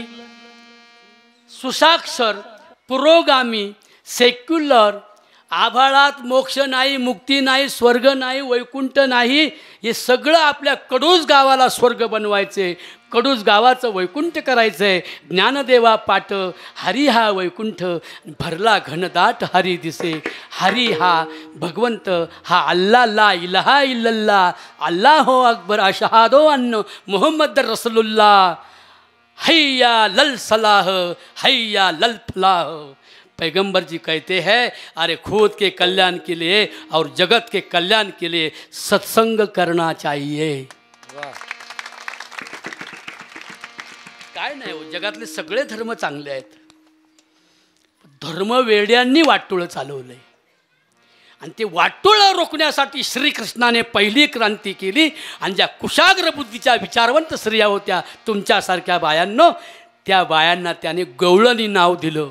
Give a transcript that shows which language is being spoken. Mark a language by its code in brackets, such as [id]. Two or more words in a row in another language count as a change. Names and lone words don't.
[mr] सुसाक्षर, पुरोगामी, सेक्युलर, आभाळात मोक्ष नाही, मुक्ती नाही, स्वर्ग नाही, वैकुंठ नाही. हे सगळं आपल्या कडूस गावाला स्वर्ग बनवायचे, कडूस गावाचं वैकुंठ करायचं आहे. ज्ञानदेवा पाट हरी हा वैकुंठ भरला घनदाट हरी दिसे. हरी हा भगवंत, हा [ar] الله لا إله إلا الله الله أكبر أشهد أن محمد رسول الله. حي على الصلاة حي على الفلاح. [hi] पैगंबर जी कहते हैं, अरे खुद के कल्याण के लिए और जगत के कल्याण के लिए सत्संग करना चाहिए. [mr] नाही हो, जगातले सगळे धर्म चांगले आहेत. धर्मवेड्यांनी वाटोळं चालवलंय आणि ते वाटोळं रोखण्यासाठी श्रीकृष्णाने पहिली क्रांती केली. आणि ज्या कुशाग्र बुद्धीच्या विचारवंत स्त्रिया होत्या तुमच्यासारख्या बायांनो, त्या बायांना त्याने गवळणी नाव दिलं.